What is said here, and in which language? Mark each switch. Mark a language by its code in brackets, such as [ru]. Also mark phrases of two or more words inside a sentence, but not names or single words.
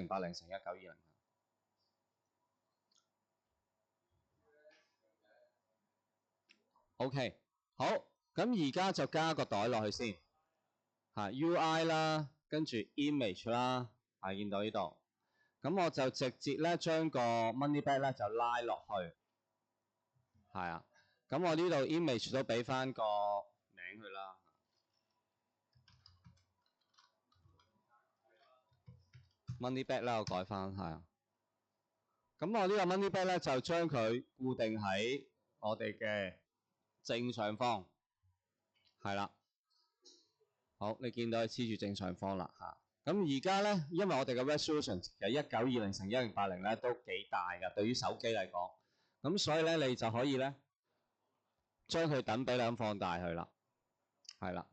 [yue] 1080×1920。OK， 好，咁而家就加個袋落去先UI 啦，跟住 image 啦，見到呢度，咁我就直接咧將個 [en] money back [yue] 咧就拉落去，咁我呢度 image 都俾翻個名佢啦 ， [en] money back [yue] 啦，我改翻咁我呢個 [en] money back [yue] 咧就將佢固定喺我哋嘅正上方，係啦，好，你見到佢黐住正上方啦咁而家咧，因為我哋嘅 resolution 其實1920×1080咧都幾大㗎，對於手機嚟講，咁所以咧你就可以咧將佢等比例咁放大佢啦，係啦。